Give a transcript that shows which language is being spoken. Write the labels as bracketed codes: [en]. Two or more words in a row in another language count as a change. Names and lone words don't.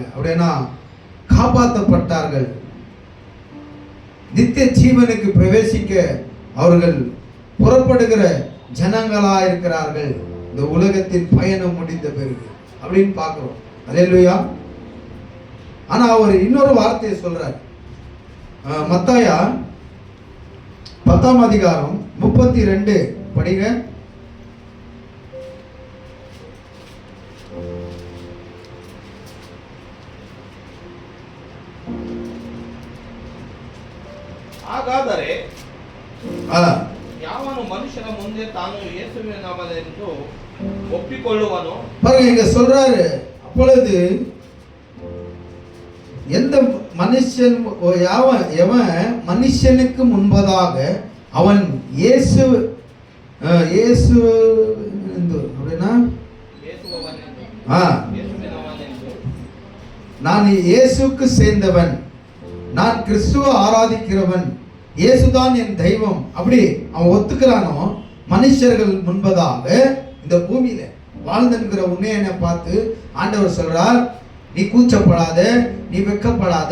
[ta] அப்படின்னா காப்பாற்றப்பட்டார்கள், நித்திய ஜீவனுக்கு பிரவேசிக்க அவர்கள் புறப்படுகிற ஜனங்களா இருக்கிறார்கள் இந்த உலகத்தின் பயணம் முடிந்த பிறகு அப்படின்னு பார்க்கிறோம். அல்லேலூயா. ஆனா அவர் இன்னொரு வார்த்தையை சொல்றார். மத்தாயா 10ஆம் அதிகாரம் 32 படிங்க. [kn] ಹಾಗಾದರೆ ಯಾವನು ಮನುಷ್ಯನ ಮುಂದೆ ತಾನು ಯೇಸುವಿನ ನಾಮವೆಂದು ಒಪ್ಪಿಕೊಳ್ಳುವನು. [ta] பாருங்க, இங்க சொல்றாரு, அப்பொழுது எந்த மனுஷன் எவன் மனுஷனுக்கு முன்பதாக அவன் இயேசு அப்படின்னா நான் இயேசுக்கு சேர்ந்தவன், நான் கிறிஸ்துவை ஆராதிக்கிறவன், இயேசுதான் என் தெய்வம் அப்படி அவன் ஒத்துக்கிறானோ, மனுஷர்கள் முன்பதாக இந்த பூமியில வாழ்ந்துங்கிற உன்னையனை பார்த்து ஆண்டவர் சொல்றார், நீ கூச்சப்படாத, நீ வெக்கப்படாத.